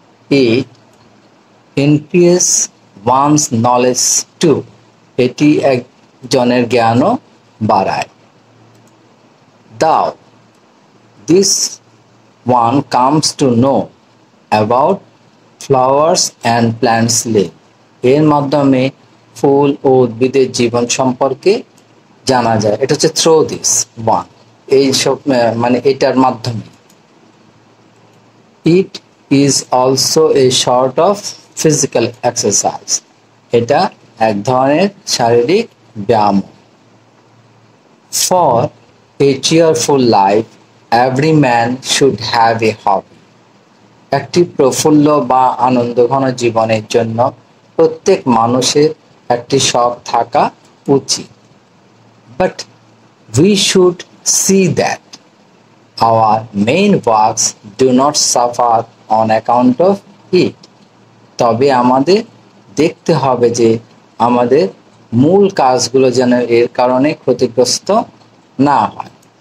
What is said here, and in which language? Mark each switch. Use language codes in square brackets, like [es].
[en] It increases one's knowledge too. [bn] এটি একজনের জ্ঞানও বাড়ায়। [en] Thou, this one comes to know about flowers and plants live. [bn] এর মাধ্যমে ফুল ও উদ্ভিদের জীবন সম্পর্কে জানা যায়। এটা হচ্ছে [en] through this one, [bn] এই সব মানে এটার মাধ্যমে। [en] It is also a sort of physical exercise. [bn] এটা এক ধরনের শারীরিক ব্যায়াম। [en] For a cheerful life, every man should have a hobby. [bn] একটি প্রফুল্ল বা আনন্দঘন জীবনের জন্য প্রত্যেক মানুষের একটি শখ থাকা উচিত। [en] But we should see that our main works do not suffer on account of it. [bn] তবে আমাদের দেখতে হবে যে আমাদের মূল কাজগুলো যেন এর কারণে ক্ষতিগ্রস্ত না হয়।